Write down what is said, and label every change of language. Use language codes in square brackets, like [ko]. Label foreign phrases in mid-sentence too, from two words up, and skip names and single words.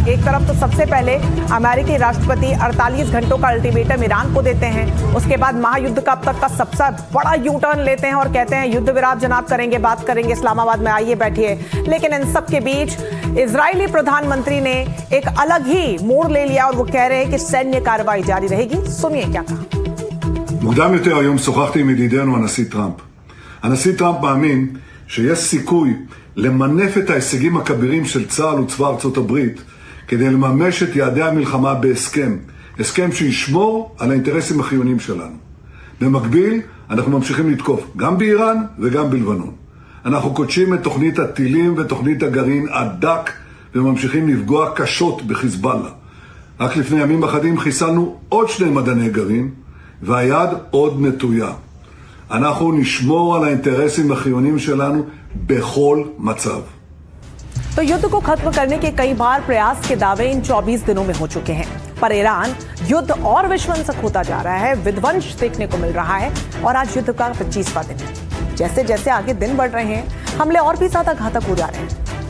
[hi] एक तरफ तो सबसे पहले अमेरिकी राष्ट्रपति 48 घंटों का अल्टीमेटम ईरान को देते हैं, उसके बाद महायुद्ध का अब तक का सबसे बड़ा यू टर्न लेते हैं और कहते हैं युद्ध विराम जनाब करेंगे, बात करेंगे इस्लामाबाद में, आइए बैठिए। लेकिन इन सब के बीच इजरायली प्रधानमंत्री ने एक अलग ही मोड़ ले लिया और वो कह रहे हैं कि सैन्य कार्रवाई जारी रहेगी। सुनिए क्या कहा। [he] מוקדם יותר היום שוחחתי עם ידידנו הנשיא טראמפ. הנשיא טראמפ מאמין שיש סיכוי למנף את ההישגים הכבירים של צה"ל וצבא ארצות הברית כדי לממש את יעדי המלחמה בהסכם. הסכם שישמור על האינטרסים החיוניים שלנו. במקביל, אנחנו ממשיכים לתקוף גם באיראן וגם בלבנון. אנחנו קודשים את תוכנית הטילים ותוכנית הגרעין עד דק וממשיכים לפגוע קשות בחיזבאללה. רק לפני ימים אחדים חיסלנו עוד 2 מדעני גרעין והיד עוד נטויה. אנחנו נשמור על האינטרסים החיוניים שלנו בכל מצב. [hi] तो युद्ध को खत्म करने के कई बार प्रयास के दावे इन 24 दिनों में हो चुके हैं, पर ईरान युद्ध और विध्वंसक होता जा रहा है, विध्वंस देखने को मिल रहा है और आज युद्ध का 25वां दिन है। जैसे जैसे आगे दिन बढ़ रहे हैं, हमले और भी ज्यादा घातक हो जा रहे हैं।